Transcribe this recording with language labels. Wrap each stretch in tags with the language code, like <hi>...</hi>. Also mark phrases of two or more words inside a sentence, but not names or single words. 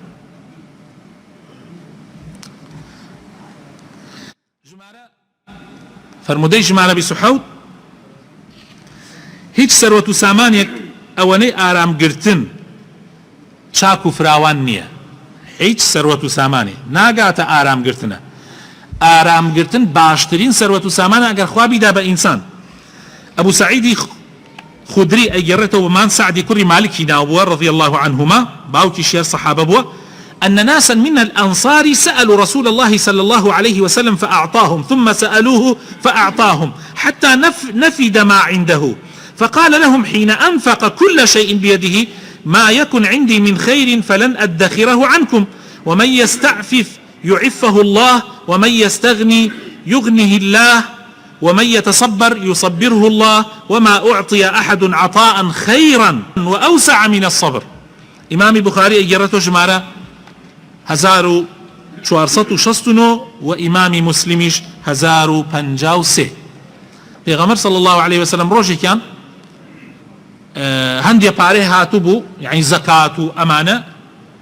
<ckb>فرمودەی ژمارە 27 هیچ سەرۆت و سامانێک ئەوەنەی ئارامگرتن چاک و فراوان نییە هیچ سەرۆت و سامانێ ناگاتە ئارامگرتنە ئارامگرتن باشترین سەرۆت و سامانە ئەگەر خوا بیدا بە ئینسان ئەبوو سعیدی خودری ئەیگەڕێتەوە مان سعدی کوڕی مالکی ناو بووە</ckb> <ar>رضي الله عنهما</ar> <ckb>باوکی شێر صحابە</ckb> <ar>بووە أن ناسا من الأنصار سألوا رسول الله صلى الله عليه وسلم فأعطاهم ثم سألوه فأعطاهم حتى نفد ما عنده فقال لهم حين أنفق كل شيء بيده ما يكن عندي من خير فلن أدخره عنكم ومن يستعفف يعفه الله ومن يستغني يغنه الله ومن يتصبر يصبره الله وما أعطي أحد عطاء خيرا وأوسع من الصبر</ar> <ckb>إمام بخاري أجرته جمارة 1469 و ئیمامی مسلمیش 1053 پێغەمبەر</ckb> <ar>صلی الله عليه وسلم</ar> <ckb>ڕۆژێکیان هەندێ پارەی هاتوو بوو یعنی زەکات و ئەمانە دەستکەوت</ckb>